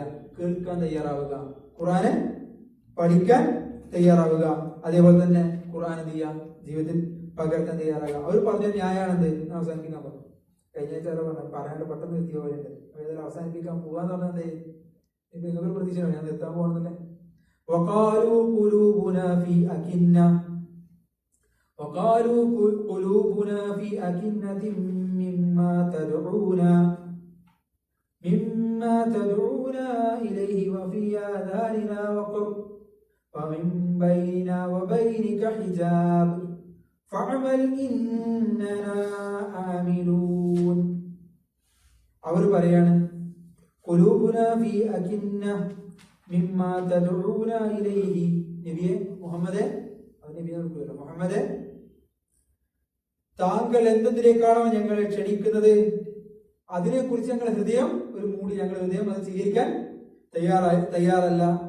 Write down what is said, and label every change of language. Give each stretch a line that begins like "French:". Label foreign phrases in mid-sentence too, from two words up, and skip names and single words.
Malayalam: കേൾക്കാൻ തയ്യാറാവുക, ഖുർആനെ പഠിക്കാൻ തയ്യാറാവുക, അതേപോലെ തന്നെ ഖുർആൻ എന്ത് ചെയ്യുക? ജീവിതത്തിൽ പകർത്താൻ തയ്യാറാകുക. അവർ പറഞ്ഞ ന്യായാണെന്ത്? അവസാനിപ്പിക്കാൻ പറഞ്ഞു. കഴിഞ്ഞ ആഴ്ച പറഞ്ഞു, പറയാണ്ട് പെട്ടെന്ന് എത്തിയ പോലെയുണ്ട്. ഏതായാലും അവസാനിപ്പിക്കാൻ പോവാന്ന് പറഞ്ഞാൽ എന്ത്? ഇപ്പൊ നിങ്ങൾക്ക് പ്രതീക്ഷ ഞാൻ നിർത്താൻ പോകുന്നില്ലേ?
Arabic: وقالوا قلوبنا في أكنة مما تدعونا إليه وفي آذاننا وقر ومن بيننا وبينك حجاب فاعمل إننا عاملون.
Malayalam: അവർ പറയാണ്,
Arabic: قلوبنا في أكنة مما تدعونا إليه. നബിയെ മുഹമ്മദേ, മുഹമ്മദേ, താങ്കൾ എന്തിലേക്കാണോ ഞങ്ങളെ ക്ഷണിക്കുന്നത് അതിനെക്കുറിച്ച് ഞങ്ങളുടെ ഹൃദയം ഒരു മൂടി, ഞങ്ങളുടെ ഹൃദയം അത് സ്വീകരിക്കാൻ തയ്യാറല്ല.